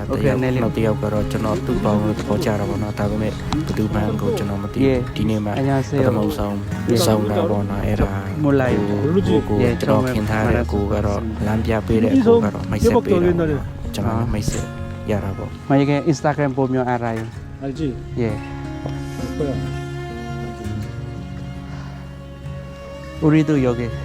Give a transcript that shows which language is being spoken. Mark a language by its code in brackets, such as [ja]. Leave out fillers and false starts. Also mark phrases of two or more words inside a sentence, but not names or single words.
[my] တယောက်နောက်တယောက်ကတော့ကျွန်တော်သူ့ပေါင်းလို့သဘောကျတာပေါ့နော်ဒါပေမဲ့ဘယ်သူမှကိုကျွန်တော်မသိဒီနေ့မှပထမဆုံးဆောင်တာပေါ့နော်အဲ့ဒါကိုကျွန်တော်ခင်ထားတဲ့ကိုကတော့လမ်းပြပေးတဲ့ကိုကတော့မိုက်ဆက်ပေးတာကျွန်တော်မိုက်ဆက်ရတာပေါ့ [ko] 만약에 인스타그램 보면 알아요. 알지? 예. 뭐야? 우리도 여기.